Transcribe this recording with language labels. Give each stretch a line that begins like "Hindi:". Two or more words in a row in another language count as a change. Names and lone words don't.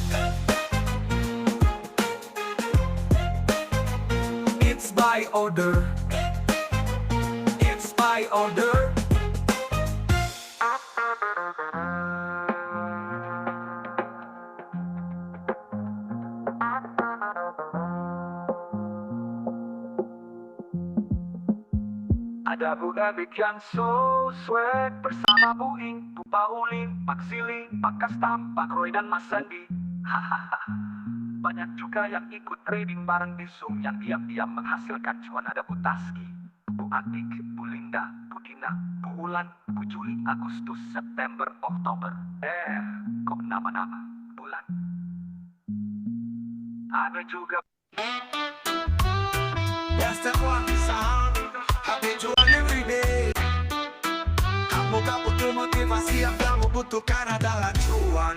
English: It's by order. It's by order.
Indonesian: Ada Bu Ebik yang
English: so swag
Indonesian: bersama Bu Ing, Bu Paulin, Pak Siling, Pak Kastam, Pak Roy dan Mas Sandi. Hahaha. Banyak juga yang ikut trading bareng di Zoom yang diam-diam menghasilkan cuan. Ada Bu Taski, Bu Atik, Bu Linda, Bu Dina, Bu Ulan, Bu Juli, Agustus, September, Oktober. Kok nama-nama bulan. Ada juga Master cuan saham, happy cuan everyday. Kamu gak butuh motivasi, yang kamu butuhkan adalah cuan.